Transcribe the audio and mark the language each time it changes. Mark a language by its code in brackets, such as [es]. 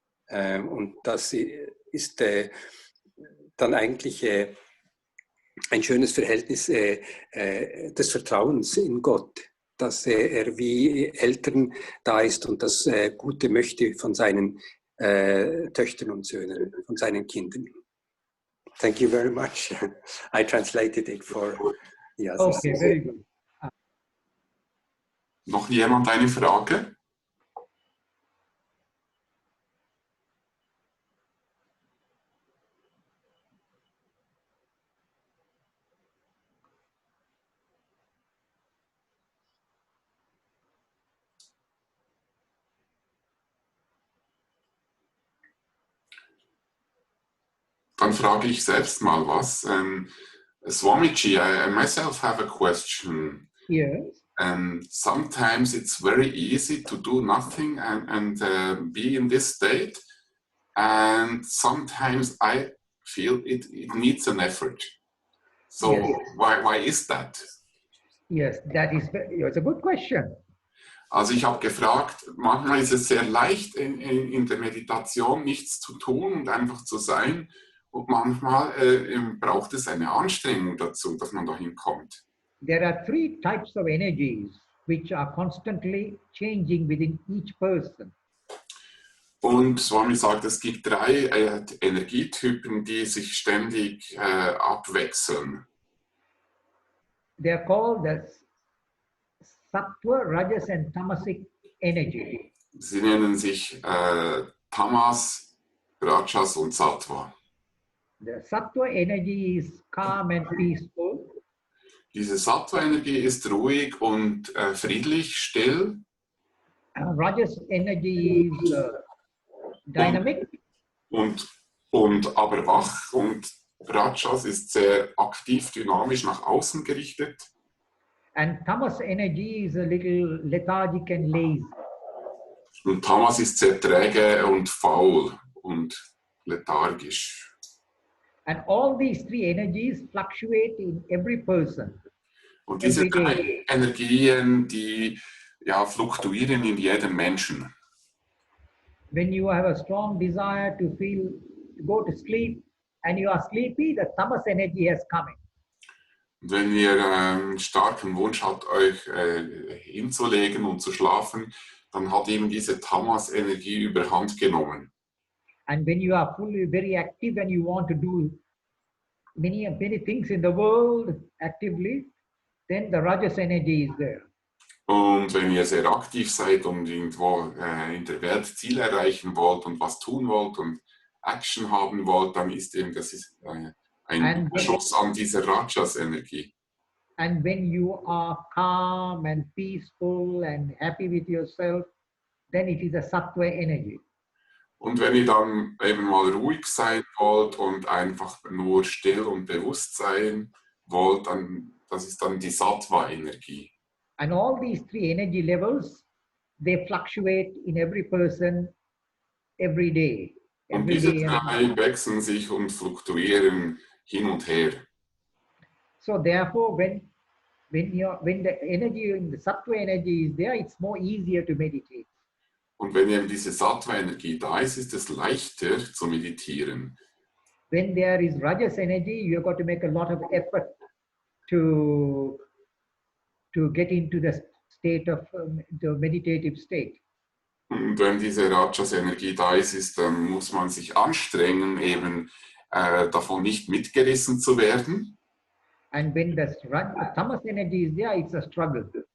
[de] Und das ist dann eigentlich ein schönes Verhältnis des Vertrauens in Gott, dass er wie Eltern da ist und das Gute möchte von seinen Töchtern und Söhnen, von seinen Kindern. [en] Thank you very much. I translated it for the others. Okay, very good. [de] Noch jemand eine Frage? Dann frage ich selbst mal was. [en] Swamiji, I myself have a question. Yes. Sometimes it's very easy to do nothing and be in this state. And sometimes I feel it needs an effort. So Yes. why is that? Yes, it's a good question. [de] Also ich habe gefragt, manchmal ist es sehr leicht in der Meditation nichts zu tun und einfach zu sein. Und manchmal braucht es eine Anstrengung dazu, dass man dahin kommt. [en] There are three types of energies which are constantly changing within each person. [de] Und Swami sagt, es gibt drei Energietypen, die sich ständig abwechseln. [en] They are called the Sattva, Rajas and Tamasic energy. [de] Sie nennen sich Tamas, Rajas und Sattva. [en] The Sattva energy is calm and peaceful. [de] Diese Sattva-Energie ist ruhig und friedlich, still. [en] Rajas energy is dynamic. [de] Und aber wach. Und Rajas ist sehr aktiv, dynamisch nach außen gerichtet. [en] And Tamas energy is a little lethargic and lazy. [de] Und Tamas ist sehr träge und faul und lethargisch. [en] And all these three energies fluctuate in every person. [de] Und diese drei Energien, die fluktuieren in jedem Menschen. [en] When you have a strong desire to go to sleep and you are sleepy, the tamas energy has come in. [de] Und wenn ihr einen starken Wunsch habt, euch hinzulegen und zu schlafen, dann hat eben diese Tamas-Energie überhand genommen. [en] And when you are very active and you want to do many things in the world actively, then the Rajas energy is there. [de] Und wenn ihr sehr aktiv seid und irgendwo in der Welt Ziele erreichen wollt und was tun wollt und Action haben wollt, dann ist eben das ein Schuss an dieser Rajas-Energie. [en] And when you are calm and peaceful and happy with yourself, then it is a Sattva energy. [de] Und wenn ihr dann eben mal ruhig sein wollt und einfach nur still und bewusst sein wollt, dann das ist dann die Sattva-Energie. [en] And all these three energy levels, they fluctuate in every person every day. [de] Und [en] Every [de] diese [en] day and [de] drei wechseln sich und fluktuieren hin und her. [en] so therefore, when the energy, the sattva energy is there, it's more easier to meditate. [de] Und wenn eben diese Sattva-Energie da ist, ist es leichter zu meditieren. [en] When there is rajas energy, you've got to make a lot of effort to get into the state of the meditative state. [de] Und wenn diese Rajas-Energie da ist, dann muss man sich anstrengen, eben davon nicht mitgerissen zu werden. [en] And when the tamas energy is there, it's a struggle.